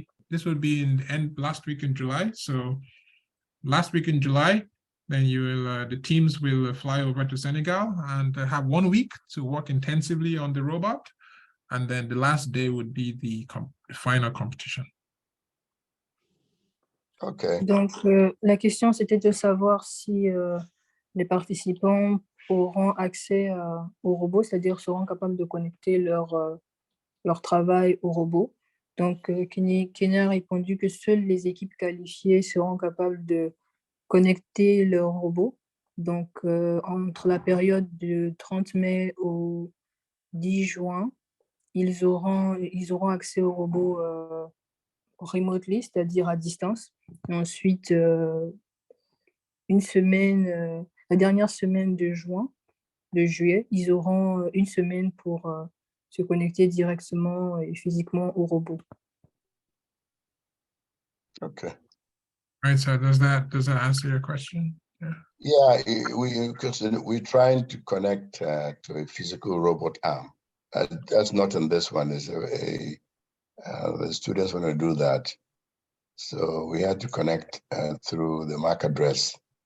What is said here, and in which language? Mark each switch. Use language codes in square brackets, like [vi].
[en] This would be in the last week in July. So last week in July, then you will the teams will fly over to Senegal and have 1 week to work intensively on the robot. And then the last day would be the final competition. Okay. [fr] Donc, la question, c'était de savoir si les participants auront accès au robot, c'est-à-dire seront capables de connecter leur travail au robot. Donc, Kenny a répondu que seules les équipes qualifiées seront capables de connecter leur robot. Donc, entre la période du 30 mai au 10 juin, ils auront accès au robot remotely, c'est-à-dire à distance. Et ensuite, une semaine, la dernière semaine de juillet, ils auront une semaine pour se connecter directement et physiquement au robot. [en] Okay. Right. So does that answer your question? Yeah, we're trying to connect to a physical robot arm. That's not in this one. The students want to do that, so we had to connect through the MAC address.